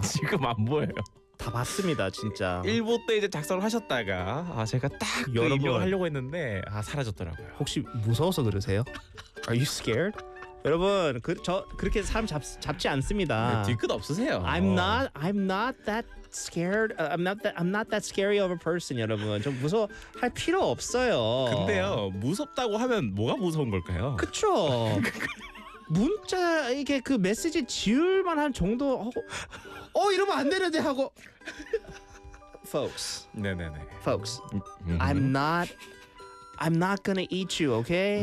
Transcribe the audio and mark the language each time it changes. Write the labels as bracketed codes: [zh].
[ko] 지금 안 보여요. 다 봤습니다, 진짜. 일부 때 이제 작성을 하셨다가 아 제가 딱 그 여러 번 하려고 했는데 아 사라졌더라고요. 혹시 무서워서 그러세요? [en] Are you scared? [ko] 여러분, 그 저 그렇게 사람 잡지 않습니다. 네, 뒤끝 없으세요. [en] I'm not that scared. I'm not that scary of a person, 여러분. [ko] 좀 무서워할 필요 없어요. 근데요, 무섭다고 하면 뭐가 무서운 걸까요? 그쵸. 문자 이게 그 메시지 지울만한 정도. 어 이러면 안 되는데 하고. [en] Folks. [ko] 네네네. [en] Folks. I'm not gonna eat you, okay?